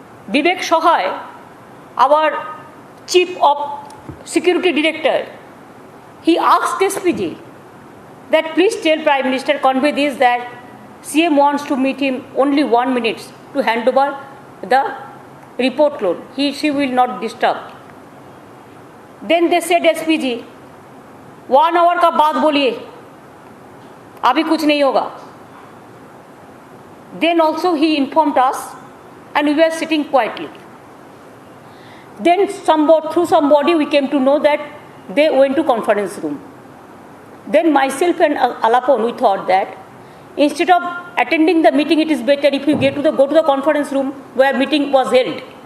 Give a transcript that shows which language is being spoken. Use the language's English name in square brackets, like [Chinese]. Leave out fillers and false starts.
[English] Vivek Sohay, our Chief of Security Director, he asked SPG that please tell Prime Minister, convey this, that CM wants to meet him only 1 minute to hand over the report load. She will not disturb. Then they said SPG, [Hindi] 1 hour का बाद बोलिए, अभी कुछ नहीं होगा. [English] Then also he informed us, and we were sitting quietly. Then through somebody we came to know that they went to conference room. Then myself and Alapon, we thought that instead of attending the meeting, it is better if you go to the conference room where meeting was held.